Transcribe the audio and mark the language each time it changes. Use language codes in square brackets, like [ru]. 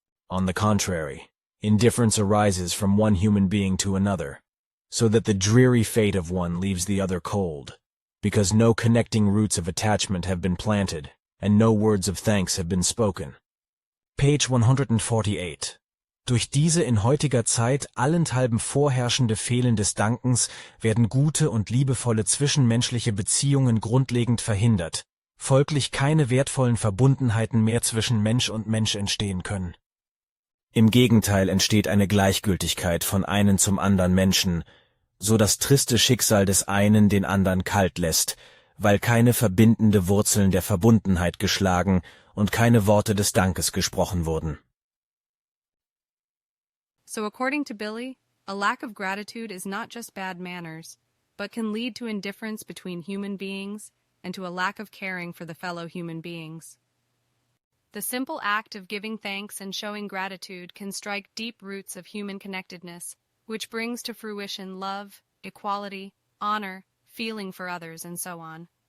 [en] On the contrary, indifference arises from one human being to another, so that the dreary fate of one leaves the other cold, because no connecting roots of attachment have been planted, and no words of thanks have been spoken. Page 148. [de] Durch diese in heutiger Zeit allenthalben vorherrschende Fehlen des Dankens werden gute und liebevolle zwischenmenschliche Beziehungen grundlegend verhindert, folglich keine wertvollen Verbundenheiten mehr zwischen Mensch und Mensch entstehen können. Im Gegenteil entsteht eine Gleichgültigkeit von einem zum anderen Menschen, so das triste Schicksal des einen den anderen kalt lässt, weil keine verbindende Wurzeln der Verbundenheit geschlagen und keine Worte des Dankes gesprochen wurden. [en] So according to Billy, a lack of gratitude is not just bad manners, but can lead to indifference between human beings and to a lack of caring for the fellow human beings. The simple act of giving thanks and showing gratitude can strike deep roots of human connectedness, which brings to fruition love, equality, honor, feeling for others, and so on.